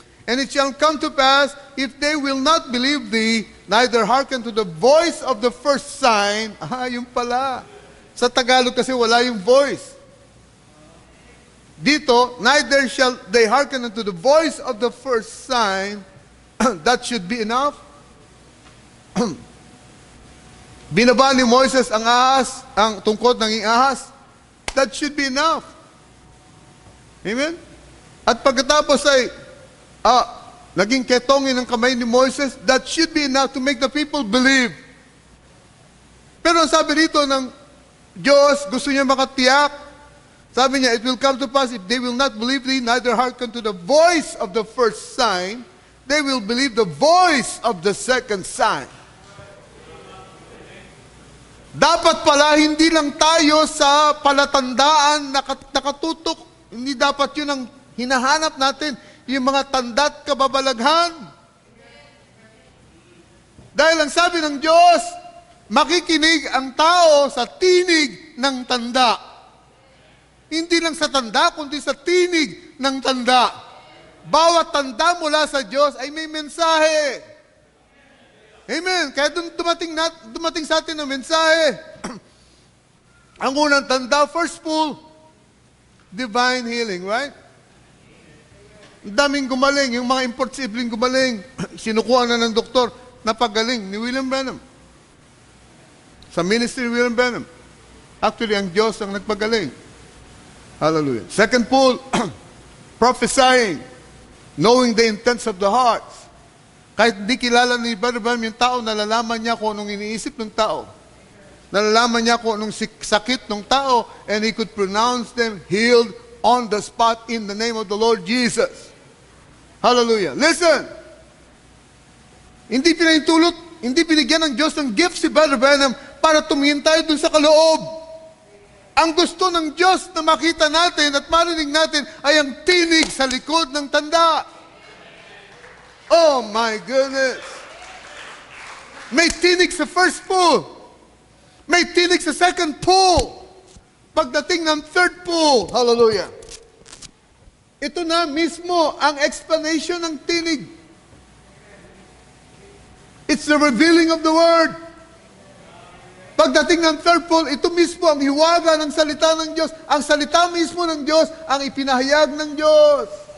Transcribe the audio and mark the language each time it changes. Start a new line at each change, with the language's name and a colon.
English: And it shall come to pass, if they will not believe thee, neither hearken to the voice of the first sign.
Filipino: Yung pala. Sa Tagalog kasi wala yung voice. Dito,
English: neither shall they hearken unto the voice of the first sign. That should be enough.
Filipino: Binaba ni Moises ang ahas, ang tungkod ng ahas.
English: That should be enough. Amen?
Filipino: At pagkatapos ay naging ketongin ng kamay ni Moises,
English: that should be enough to make the people believe.
Filipino: Pero ang sabi dito ng Diyos, gusto niya makatiyak. Sabi niya,
English: it will come to pass if they will not believe thee, neither hearken to the voice of the first sign, they will believe the voice of the second sign.
Filipino: Dapat pala, hindi lang tayo sa palatandaan nakatutok. Hindi dapat yun ang hinahanap natin, yung mga tanda't kababalaghan. Dahil ang sabi ng Diyos, makikinig ang tao sa tinig ng tanda. Hindi lang sa tanda, kundi sa tinig ng tanda. Bawat tanda mula sa Diyos ay may mensahe. Amen. Kaya dumating sa atin ang mensahe. Ang unang tanda,
English: first pull, divine healing, right?
Filipino: Ang daming gumaling, yung mga imposibleng gumaling, sinukuha na ng doktor, napagaling ni William Branham. Sa ministry ni William Branham. Actually, ang Diyos ang nagpagaling. Hallelujah.
English: Second pull, prophesying, knowing the intents of the hearts.
Filipino: Kahit di kilala ni Brother Branham yung tao, nalalaman niya kung anong iniisip ng tao. Nalalaman niya kung anong sakit ng tao,
English: and he could pronounce them healed on the spot in the name of the Lord Jesus.
Filipino: Hallelujah.
English: Listen!
Filipino: Hindi pinahintulot, hindi binigyan ng Diyos ng gift si Brother Branham para tumingin tayo dun sa kaloob. Ang gusto ng Diyos na makita natin at marinig natin ay ang tinig sa likod ng tanda.
English: Oh my goodness!
Filipino: May tinig sa
English: first pull.
Filipino: May tinig sa second pull. Pagdating ng third pull, hallelujah. Ito na mismo ang explanation ng tinig.
English: It's the revealing of the word.
Filipino: Pagdating ng third pull, ito mismo ang hiwaga ng salita ng Diyos. Ang salita mismo ng Diyos, ang ipinahayag ng Diyos.